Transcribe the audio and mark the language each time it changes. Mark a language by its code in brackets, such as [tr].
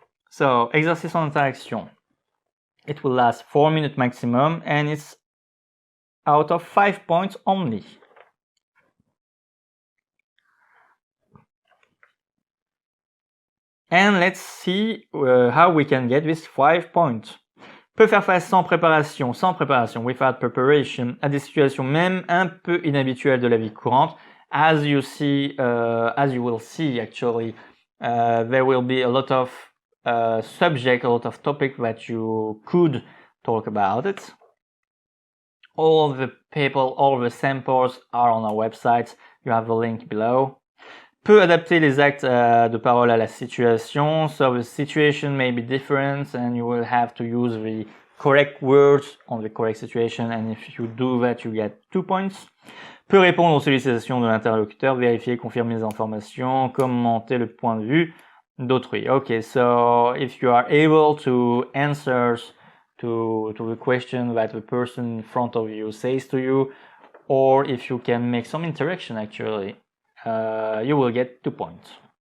[en] So, [fr] exercice en interaction. [en] It will last 4 minutes maximum, and it's out of 5 points only. And let's see how we can get this 5 points. [fr] Peut faire face sans préparation, [en] without preparation, [fr] à des situations même un peu inhabituelles de la vie courante. [en] As you will see, actually, there will be a lot of subject, a lot of topic that you could talk about it. All the people, all the samples are on our website. You have the link below. [fr] Peut adapter les actes de parole à la situation. [en] So the situation may be different, and you will have to use the correct words on the correct situation. And if you do that, you get 2 points. [fr] Peut répondre aux sollicitations de l'interlocuteur, vérifier, confirmer les informations, commenter le point de vue d'autrui. [en] Okay, so if you are able to answer to the question that the person in front of you says to you, or if you can make some interaction actually, you will get 2 points.